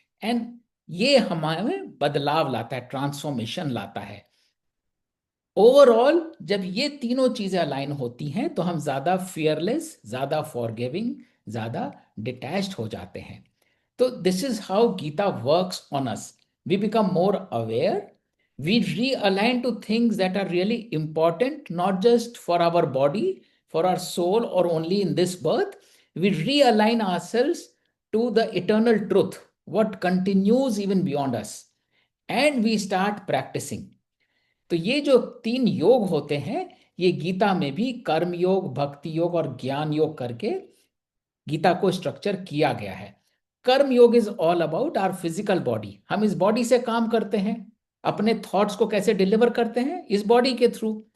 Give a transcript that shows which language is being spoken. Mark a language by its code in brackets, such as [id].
[hi] And ये हमारे बदलाव लाता है, ट्रांसफॉर्मेशन लाता है। ओवरऑल जब ये तीनों चीजें अलाइन होती हैं, तो हम ज्यादा फियरलेस, ज्यादा फॉरगिविंग, ज्यादा डिटैच्ड हो जाते हैं। [en] तो this is how Gita works on us. We become more aware, we realign to things that are really important, not just for our body, for our soul, or only in this birth. We realign ourselves to the eternal truth, what continues even beyond us, and we start practicing. [hi] तो ये जो तीन योग होते हैं, ये गीता में भी कर्म योग, भक्ति योग और ज्ञान योग करके गीता को स्ट्रक्चर किया गया है। [en] Karma yoga is all about our physical body. [hi] हम इस बॉडी से काम करते हैं, अपने थॉट्स को कैसे डिलीवर करते हैं, इस बॉडी के थ्रू।